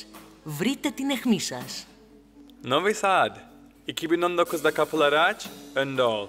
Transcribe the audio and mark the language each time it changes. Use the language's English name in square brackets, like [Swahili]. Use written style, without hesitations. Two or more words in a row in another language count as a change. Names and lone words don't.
[Greek] Βρείτε την αιχμή σας. [Turkish] Novi Sad. 2019 kapıları aç, önde ol.